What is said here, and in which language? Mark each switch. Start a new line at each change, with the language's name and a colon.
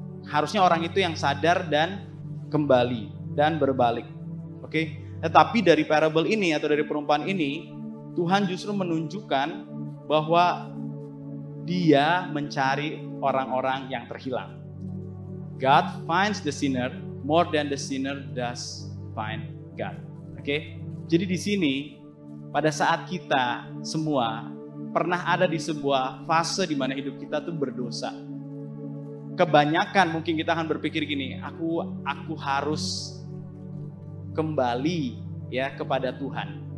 Indonesian: Harusnya orang itu yang sadar dan kembali dan berbalik. Oke. Tetapi dari parable ini atau dari perumpamaan ini, Tuhan justru menunjukkan bahwa Dia mencari orang-orang yang terhilang.
English: God finds the sinner more than the sinner does find God.
Indonesian: Oke? Jadi di sini pada saat kita semua pernah ada di sebuah fase di mana hidup kita tuh berdosa. Kebanyakan mungkin kita akan berpikir gini, aku harus kembali ya kepada Tuhan.